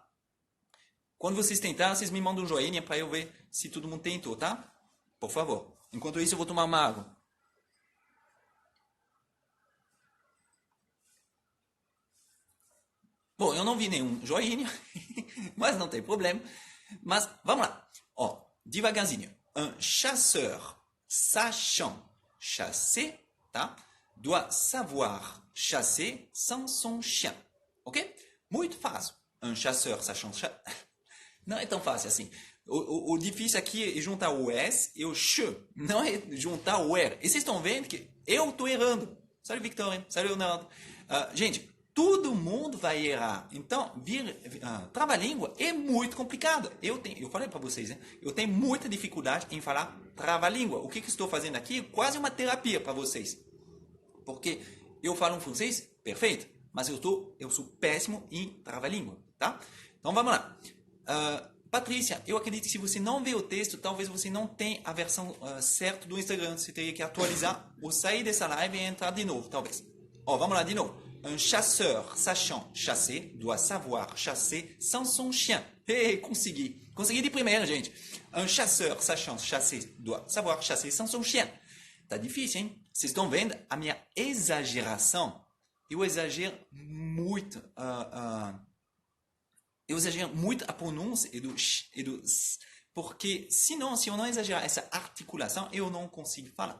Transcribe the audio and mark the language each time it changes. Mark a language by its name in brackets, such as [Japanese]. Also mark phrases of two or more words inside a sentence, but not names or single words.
[Portuguese] Quando vocês tentarem, vocês me mandam um joinha para eu ver se todo mundo tentou, tá? Por favor. Enquanto isso, eu vou tomar uma água. Bom, eu não vi nenhum joinha, mas não tem problema. Mas vamos lá. Ó, devagarzinho. [French] Un chasseur sachant chasser, tá? Doit savoir chasser sans son chien. [Portuguese] Ok? Muito fácil. [French] Un chasseur sachant chasser. [Portuguese] Não é tão fácil assim. O difícil aqui é juntar o S e o Ch. Não é juntar o R. E vocês estão vendo que eu estou errando. [French] Salut Victoria. Salut Leonardo. [Portuguese] Gente, todo mundo vai errar. Então, trava-língua é muito complicado. Eu falei para vocês, né? Eu tenho muita dificuldade em falar trava-língua. O que estou fazendo aqui? Quase uma terapia para vocês. Porque eu falo um francês perfeito, mas eu sou péssimo em trava-língua, tá? Então, vamos lá. Patrícia, eu acredito que se você não vê o texto, talvez você não tenha a versão certa do Instagram. Você teria que atualizar ou sair dessa live e entrar de novo, talvez. Ó, vamos lá de novo. [French] Un chasseur sachant chasser doit savoir chasser sans son chien. [Portuguese] Hey, consegui. Consegui de primeira, gente. [French] Un chasseur sachant chasser doit savoir chasser sans son chien. [Portuguese] Tá difícil, hein? Vocês estão vendo a minha exageração? Eu exagero muito... eu exagero muito a pronúncia e do s, porque senão, se eu não exagerar essa articulação, eu não consigo falar.